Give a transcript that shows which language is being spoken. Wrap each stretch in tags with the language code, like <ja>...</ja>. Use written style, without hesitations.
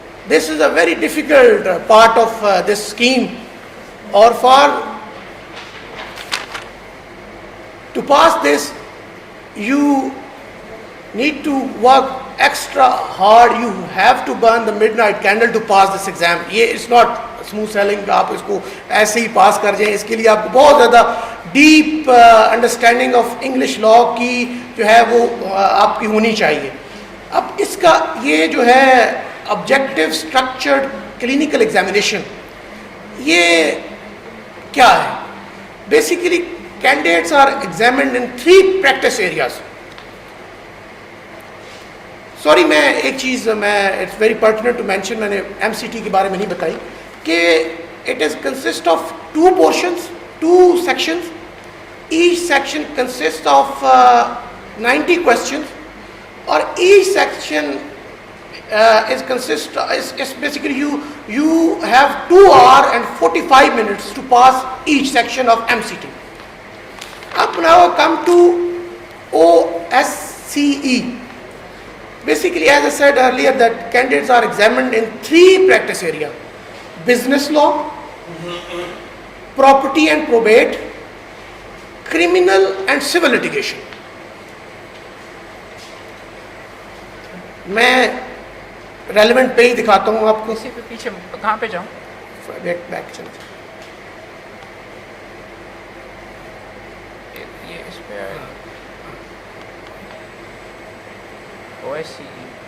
<en>This is a very difficult part of this scheme, or to pass this you need to work extra hard. You have to burn the midnight candle to pass this exam.</en> <ur>یہ</ur> <en>it's not smooth sailing</en> <ur>کہ آپ اس کو ایسے ہی پاس کر جائیں. اس کے لیے آپ کو بہت زیادہ</ur> <en>deep understanding of English law</en> <ur>کی جو ہے وہ آپ کی ہونی چاہیے. اب اس کا یہ جو ہے</ur> <en>objective structured clinical examination,</en> <ur>یہ کیا ہے؟</ur> <en>Basically candidates are examined in 3 practice areas. Sorry</en> <ur>میں ایک چیز</ur> <en>it's very pertinent to mention,</en> <ur>میں نے</ur> <en>MCT</en> <ur>کے بارے میں نہیں بتائی کہ</ur> <en>It is consist of 2 portions, 2 sections. Each section consists of 90 questions,</en> <ur>اور</ur> <en>each section is basically you have 2 hours and 45 minutes to pass each section of MCT. Up now come to OSCE. Basically, as I said earlier, that candidates are examined in 3 practice areas: business law, property and probate, criminal and civil litigation.</en> <ur>میں relevant page دکھاتا ہوں آپ کو. اسی پہ پیچھے کہاں پہ جاؤں؟ بیک چلے جائیں. یہ اس پہ آئے OSCE.</ur>